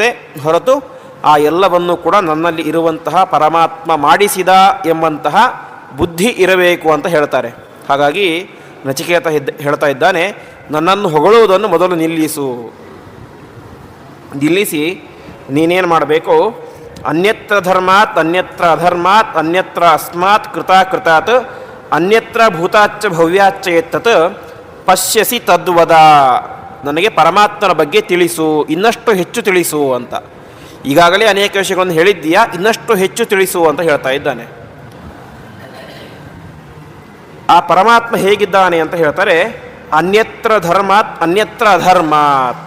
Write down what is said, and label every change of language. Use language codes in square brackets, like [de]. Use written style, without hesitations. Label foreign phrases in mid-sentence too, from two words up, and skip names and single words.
[kn] ಹೊರತು ಆ ಎಲ್ಲವನ್ನು ಕೂಡ ನನ್ನಲ್ಲಿ ಇರುವಂತಹ ಪರಮಾತ್ಮ ಮಾಡಿಸಿದ ಎಂಬಂತಹ ಬುದ್ಧಿ ಇರಬೇಕು ಅಂತ ಹೇಳ್ತಾರೆ. ಹಾಗಾಗಿ ನಚಿಕೇತ ಹೇಳ್ತಾ ಇದ್ದಾನೆ, ನನ್ನನ್ನು ಹೊಗಳುವುದನ್ನು ಮೊದಲು ನಿಲ್ಲಿಸಿ ನೀನೇನು ಮಾಡಬೇಕು, [sa] ಅನ್ಯತ್ರ ಧರ್ಮಾತ್ ಅನ್ಯತ್ರ ಅಧರ್ಮಾತ್ ಅನ್ಯತ್ರ ಅಸ್ಮಾತ್ ಕೃತಾತ್ ಅನ್ಯತ್ರ ಭೂತಾಚ್ಚ ಭವ್ಯಾಚ್ಚ ಎತ್ತತ್ ಪಶ್ಯಸಿ ತದ್ವದ. [kn] ನನಗೆ ಪರಮಾತ್ಮನ ಬಗ್ಗೆ ತಿಳಿಸು, ಇನ್ನಷ್ಟು ಹೆಚ್ಚು ತಿಳಿಸು ಅಂತ. ಈಗಾಗಲೇ ಅನೇಕ ವಿಷಯಗಳನ್ನು ಹೇಳಿದ್ದೀಯಾ, ಇನ್ನಷ್ಟು ಹೆಚ್ಚು ತಿಳಿಸು ಅಂತ ಹೇಳ್ತಾ ಇದ್ದಾನೆ. ಆ ಪರಮಾತ್ಮ ಹೇಗಿದ್ದಾನೆ ಅಂತ ಹೇಳ್ತಾರೆ, [sa] ಅನ್ಯತ್ರ ಧರ್ಮಾತ್ ಅನ್ಯತ್ರ ಅಧರ್ಮಾತ್.